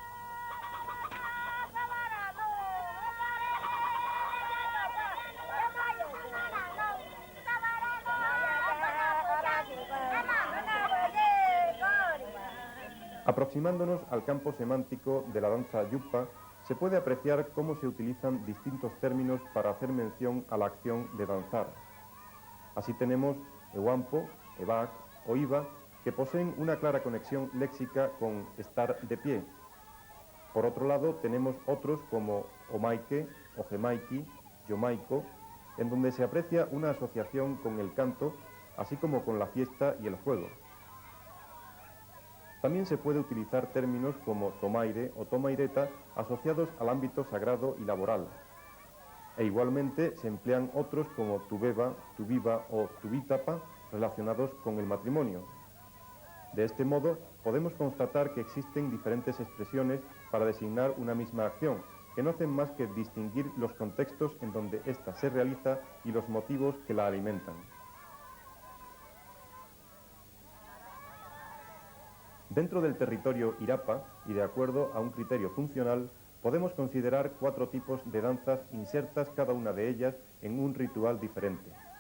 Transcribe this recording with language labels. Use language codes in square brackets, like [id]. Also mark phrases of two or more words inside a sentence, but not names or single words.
[es] Aproximándonos al campo semántico de la danza yupa, se puede apreciar cómo se utilizan distintos términos para hacer mención a la acción de danzar. Así tenemos ewampo, evac o iva, que poseen una clara conexión léxica con estar de pie. Por otro lado, tenemos otros como omaike, ojemaiki, yomaiko, en donde se aprecia una asociación con el canto, así como con la fiesta y el juego. También se puede utilizar términos como tomaire o tomaireta asociados al ámbito sagrado y laboral. E igualmente se emplean otros como tubeba, tubiba o tubitapa relacionados con el matrimonio. De este modo, podemos constatar que existen diferentes expresiones para designar una misma acción, que no hacen más que distinguir los contextos en donde ésta se realiza y los motivos que la alimentan. Dentro del territorio Irapa, y de acuerdo a un criterio funcional, podemos considerar 4 tipos de danzas insertas cada una de ellas en un ritual diferente.